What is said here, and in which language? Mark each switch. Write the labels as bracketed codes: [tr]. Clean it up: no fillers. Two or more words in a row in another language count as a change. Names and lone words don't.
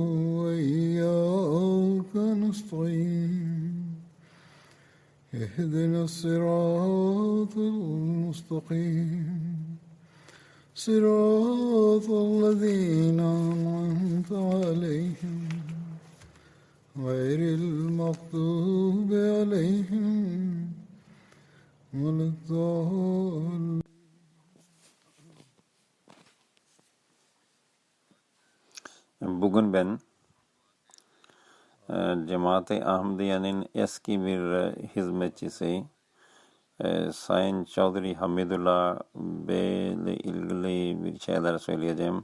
[ar] وإياك نستعين اهدنا الصراط المستقيم صراط الذين أنعمت عليهم غير المغضوب عليهم ولا الضالين. [tr] Bugün ben Cemaat-i Ahmadiye'nin eski bir hizmetçisi Sayın Çavduri Hamidullah Bey ile ilgili bir şeyler söyleyeceğim.